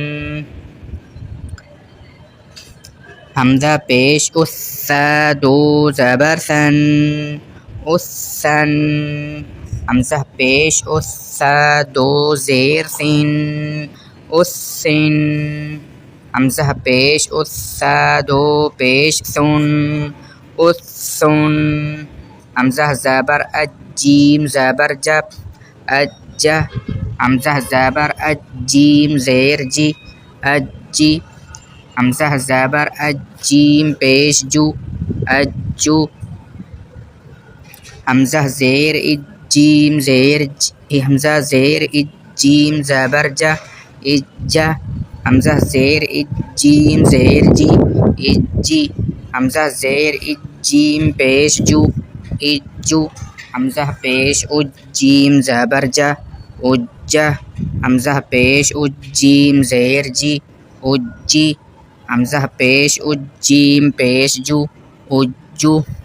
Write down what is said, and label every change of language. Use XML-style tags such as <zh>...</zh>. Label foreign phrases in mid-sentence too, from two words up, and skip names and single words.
<ur>حمزہ پیش اثا دو زبر سن السن حمزہ پیش اثا دو زیر سین السن حمزہ پیش اثا دو پیش سن السن حمزہ زبر اجیم زبر جب اجا حمزہ زبر اجیم زیر جی اجی حمزہ زبر اجیم پیش جو اجو حمزہ زیر اجیم زیر حمزہ زیر اجیم زبر جا اجا حمزہ زیر اجیم زیر جی اجی حمزہ زیر اجیم پیش جو اجو حمزہ پیش اجیم زبر جا اجا حمزہ پیش اجیم زیر جی اجی حمزہ پیش اجیم پیش جو اجو</ur>